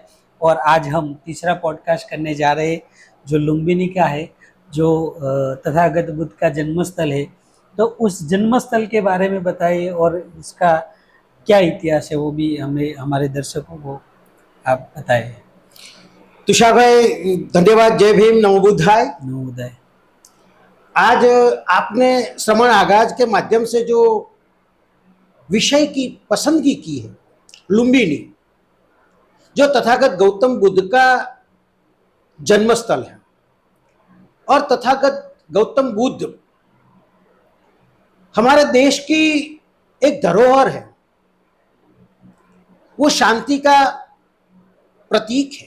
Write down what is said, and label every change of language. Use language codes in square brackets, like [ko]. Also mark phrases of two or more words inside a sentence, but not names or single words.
[hi] और आज हम तीसरा पॉडकास्ट करने जा रहे हैं जो लुम्बिनी का है, जो तथागत बुद्ध का जन्मस्थल है। तो उस जन्मस्थल के बारे में बताइए और उसका क्या इतिहास है वो भी हमें, हमारे दर्शकों को आप बताइए। तुषार भाई धन्यवाद। जय भीम, [sa] नमो बुद्धाय। नमो बुद्धाय। [hi] आज आपने श्रवण आगाज के माध्यम से जो विषय की पसंदगी की है, लुम्बिनी, जो तथागत गौतम बुद्ध का जन्मस्थल है। और तथागत गौतम बुद्ध हमारे देश की एक धरोहर है, वो शांति का प्रतीक है।